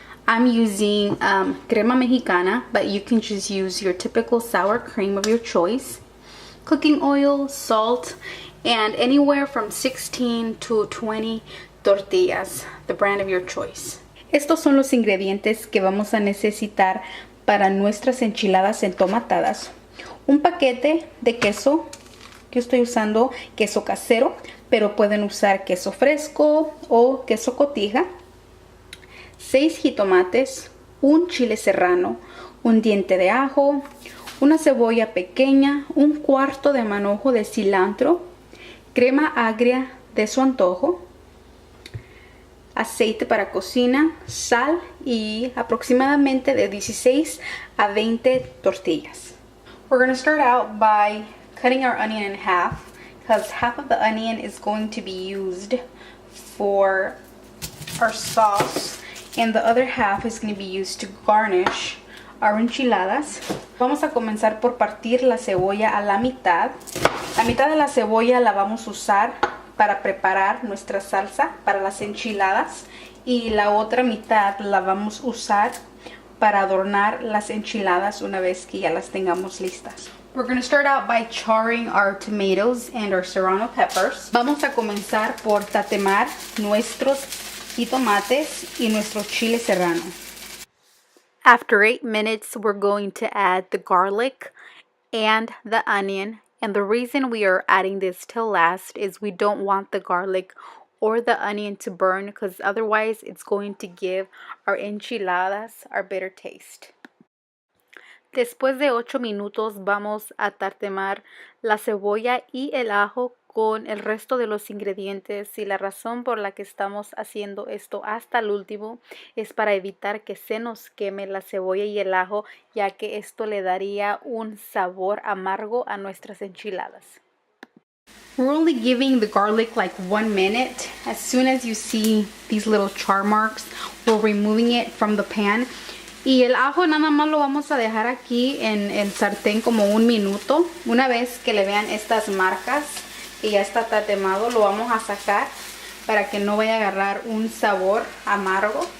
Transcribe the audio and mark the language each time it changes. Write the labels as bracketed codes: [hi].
[en] I'm using Crema Mexicana, but you can just use your typical sour cream of your choice. Cooking oil, salt, and anywhere from 16 to 20 tortillas, the brand of your choice. [es] Estos son los ingredientes que vamos a necesitar para nuestras enchiladas entomatadas. Un paquete de queso, que estoy usando queso casero, pero pueden usar queso fresco o queso cotija. 6 jitomates, un chile serrano, un diente de ajo, una cebolla pequeña, 1/4 de manojo de cilantro, crema agria de su antojo, aceite para cocina, sal y aproximadamente de 16 a 20 tortillas. [en] We're going to start out by cutting our onion in half, because half of the onion is going to be used for our sauce and the other half is going to be used to garnish our enchiladas. [es] Vamos a comenzar por partir la cebolla a la mitad. La mitad de la cebolla la vamos a usar para preparar nuestra salsa para las enchiladas y la otra mitad la vamos a usar para adornar las enchiladas una vez que ya las tengamos listas. [en] We're going to start out by charring our tomatoes and our serrano peppers. [es] Vamos a comenzar por tatemar nuestros tomates y nuestro chile serrano. [en] After 8 minutes, we're going to add the garlic and the onion. And the reason we are adding this till last is we don't want the garlic or the onion to burn, because otherwise it's going to give our enchiladas our bitter taste. [es] Después de 8 minutos vamos a tatemar la cebolla y el ajo con el resto de los ingredientes, y la razón por la que estamos haciendo esto hasta el último es para evitar que se nos queme la cebolla y el ajo, ya que esto le daría un sabor amargo a nuestras enchiladas. [en] We're only giving the garlic like 1 minute. As soon as you see these little char marks, we're removing it from the pan. [es] Y el ajo nada más lo vamos a dejar aquí en el sartén como 1 minuto. Una vez que le vean estas marcas y ya está tatemado, lo vamos a sacar para que no vaya a agarrar un sabor amargo.